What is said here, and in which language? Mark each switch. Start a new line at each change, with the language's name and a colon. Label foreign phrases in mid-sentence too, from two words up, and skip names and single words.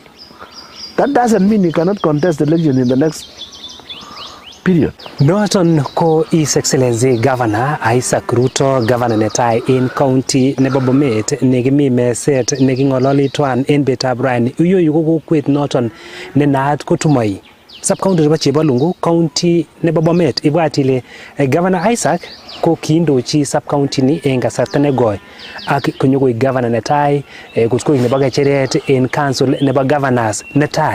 English: That doesn't mean he cannot contest the election in the next period.
Kalenjin: Noton ko
English: His Excellency
Kalenjin: Governor Isaac Rutto, Governor netai in County nebo Bomet negimi meset negingololi twan en betab Rani. Uyo yuko kokwet noton ne naat kotumoi. Sub-county nebo Chebalungu, County nebo Bomet ibwat ile Governor Isaac ko kiindochi sub-county ni en kasarta negoi ak konyogoi governor netai kutkoi nebo Kecheret en council nebo governors netai.